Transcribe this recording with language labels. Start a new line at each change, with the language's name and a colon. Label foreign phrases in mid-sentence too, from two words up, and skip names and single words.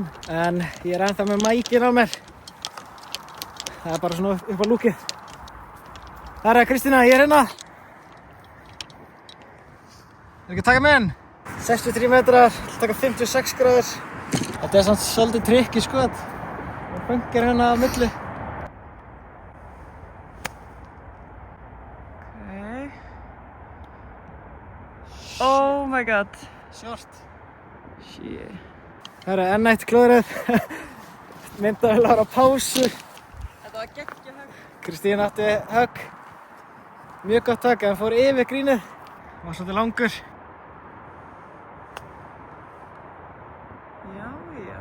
Icelandic: En ég er ennþá með mækinn á mér. Það er bara svona upp á lúkið. Það er Kristína, ég er hérna. Er ekki að taka mig inn? 63 metrar, taka 56 gráður. Þetta er samt svolítið tricky skot. Og bunker hérna á milli.
English: Okay. Oh my god. Short. Shit.
Icelandic: Það er enn eitt klúðrið. Myndavélar á pásu. Þetta var geggjað högg. Kristín átti högg. Mjög gott högg, en fór yfir grínið. Var svolítið langur. Já.